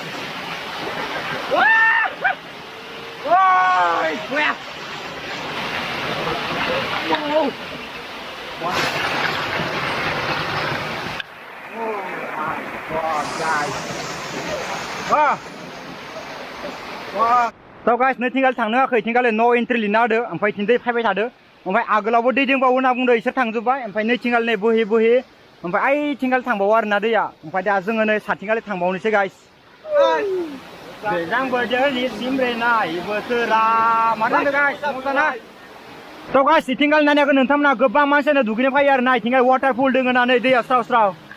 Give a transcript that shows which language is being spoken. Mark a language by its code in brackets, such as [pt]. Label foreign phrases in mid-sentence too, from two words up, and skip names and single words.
[en] Oh, crap! Whoa! Wow! Oh my god, guys! Wow! Wow! So guys, [brx] नैथिंगाल थांनो होआखै इथिंगाल नो एन्ट्रि लिरना होदो ओमफ्राय इथिं दै फैबाय थादो ओमफ्राय आगोलावबो दै दंबावो होनना बुंदो इसोर थांजोब्बाय ओमफ्राय नैथिंगाल नै बोहे ओमफ्राय आइथिंगाल थांबावो आरोना दैया ओमफ्राय दा जोङो नै साथिंगाल थांबावनोसै गाइस गोजां बोथोरनि सिमब्रेनाय बोथोरा मा जादों गाइस मोजांना थ' गाइस इथिंगाल नायनांगोन नोंथांमोना गोबां मानसियानो दुगैनो फैयो आरोना इथिंगाल वाटारफल दङ ना नै दैया स्राव स्राव